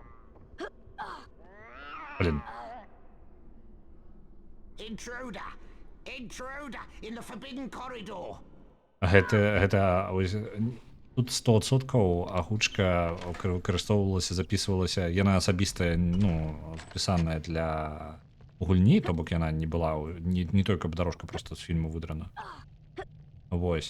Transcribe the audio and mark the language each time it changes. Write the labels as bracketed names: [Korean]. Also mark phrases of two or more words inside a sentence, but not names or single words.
[Russian] Блин. [English] Intruder! Intruder in the forbidden corridor. [Belarusian] Гэта ось тут 100% агучка выкарыстоўвалася, записывалася, яна асабістая, ну, спісаная для гульні, то бок яна не была не той, каб дорожка просто з фільму выдрана. Вось.